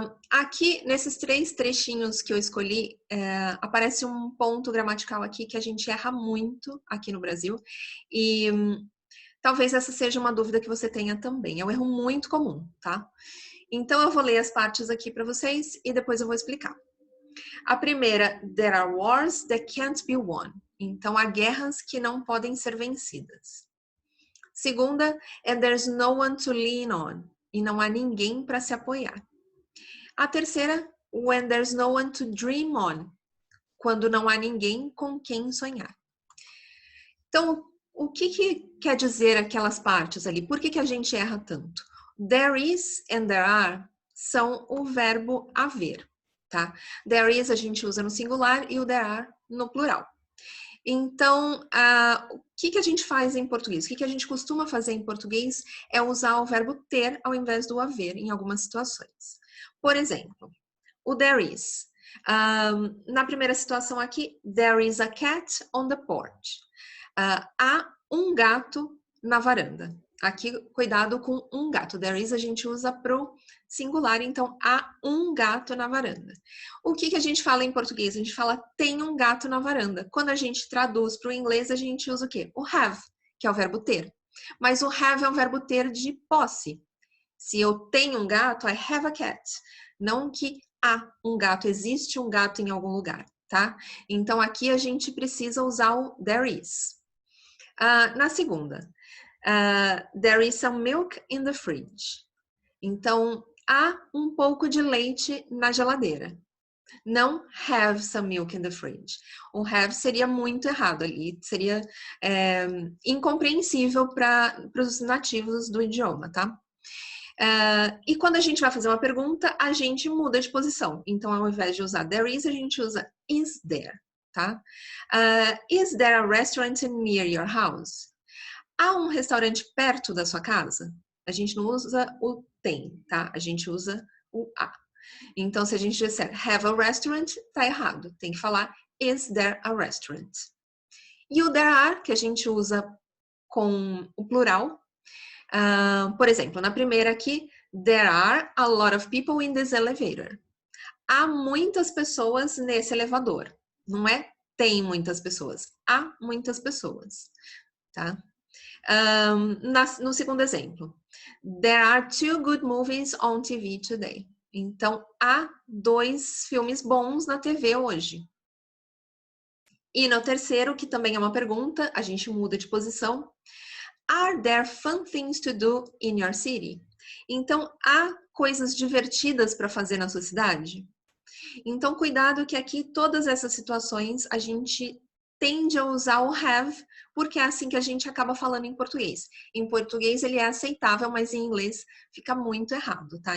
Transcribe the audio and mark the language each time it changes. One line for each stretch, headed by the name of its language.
Portuguese: Aqui, nesses 3 trechinhos que eu escolhi, aparece um ponto gramatical aqui que a gente erra muito aqui no Brasil e talvez essa seja uma dúvida que você tenha também. É um erro muito comum, tá? Então eu vou ler as partes aqui para vocês e depois eu vou explicar.
English: A primeira, there are wars that can't be won.
Portuguese: Então há guerras que não podem ser vencidas.
English: Segunda, and there's no one to lean on.
Portuguese: E não há ninguém para se apoiar.
English: A terceira, when there's no one to dream on.
Portuguese: Quando não há ninguém com quem sonhar. Então, o que quer dizer aquelas partes ali? Por que a gente erra tanto? There is and there are são o verbo haver, tá? There is a gente usa no singular e o there are no plural. Então, o que a gente faz em português? O que a gente costuma fazer em português é usar o verbo ter ao invés do haver em algumas situações. Por exemplo, o
English: there is. Na primeira situação aqui, there is a cat on the porch.
Portuguese: Há um gato na varanda. Aqui, cuidado com um gato. There is a gente usa pro singular, então há um gato na varanda. O que a gente fala em português? A gente fala tem um gato na varanda. Quando a gente traduz para o inglês, a gente usa o quê? O have, que é o verbo ter. Mas o have é um verbo ter de posse. Se eu tenho um gato,
English: I have a cat.
Portuguese: Não que há um gato, existe um gato em algum lugar, tá? Então aqui a gente precisa usar o there is.
English: Na segunda, there is some milk in the fridge.
Portuguese: Então, há um pouco de leite na geladeira.
English: Não have some milk in the fridge.
Portuguese: O have seria muito errado ali, seria incompreensível para os nativos do idioma, tá? E quando a gente vai fazer uma pergunta, a gente muda de posição. Então, ao invés de usar there is, a gente usa is there, tá?
English: Is there a restaurant near your house?
Portuguese: Há um restaurante perto da sua casa? A gente não usa o tem, tá? A gente usa o a. Então, se a gente disser
English: have a restaurant,
Portuguese: tá errado. Tem que falar
English: is there a restaurant?
Portuguese: E o there are, que a gente usa com o plural.
English: Por exemplo, na primeira aqui, there are a lot of people in this elevator.
Portuguese: Há muitas pessoas nesse elevador. Não é tem muitas pessoas. Há muitas pessoas, tá? No segundo exemplo,
English: there are 2 good movies on TV today.
Portuguese: Então, há 2 filmes bons na TV hoje. E no terceiro, que também é uma pergunta, a gente muda de posição.
English: Are there fun things to do in your city?
Portuguese: Então, há coisas divertidas para fazer na sua cidade? Então, cuidado que aqui todas essas situações a gente tende a usar o have, porque é assim que a gente acaba falando em português. Em português ele é aceitável, mas em inglês fica muito errado, tá?